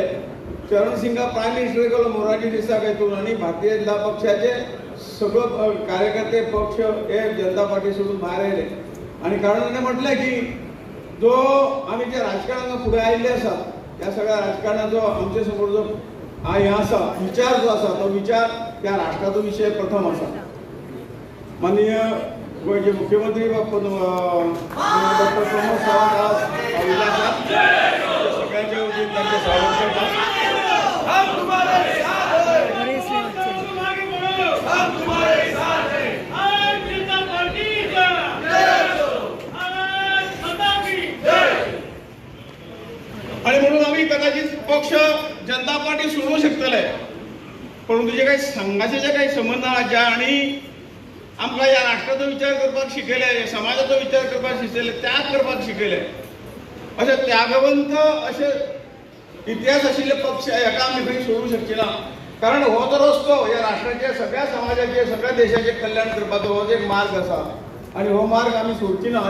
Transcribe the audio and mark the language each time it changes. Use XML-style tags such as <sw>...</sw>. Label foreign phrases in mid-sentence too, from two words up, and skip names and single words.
<kok>चरण सिंगा</kok> <en>prime minister</en> <kok>केलो मोरारजी देसाय हातून आणि भारतीय जनता पक्षाचे सगळो कार्यकर्ते पक्ष हे जनता पार्टी सोडून भायर आयले आणि कारण ताणें म्हटलें की जो आमी जे राजकारणांत फुडें आयिल्ले आसा त्या सगळ्या राजकारणाचो आमचे समोर जो हें आसा विचार जो आसा तो विचार त्या राष्ट्राचो विशय प्रथम आसा.</kok> <mr>माननीय गोंयचे मुख्यमंत्री डॉक्टर प्रमोद सावंत आज उलयतात सगळ्यांच्या वतीन तांचे स्वागत करतात. आणि म्हणून आम्ही कदाचित पक्ष जनता पार्टी सोडू शकतले परंतु जे</mr> <kok>काही संघाचे जे काही संबंध आहात ज्या आणि आमकां ह्या राष्ट्राचो विचार करपाक शिकयले समाजाचो विचार करपाक शिकयले त्याग करपाक शिकयले अशे त्यागवंत अशे इतिहास आशिल्ले पक्ष हेका आमी खंय सोडूंक शकचे ना. कारण हो जो रस्तो ह्या राष्ट्राचे सगळ्या समाजाचे सगळ्या देशाचे कल्याण करपाचो हो एक मार्ग आसा आणि हो मार्ग आमी सोडची ना.</kok>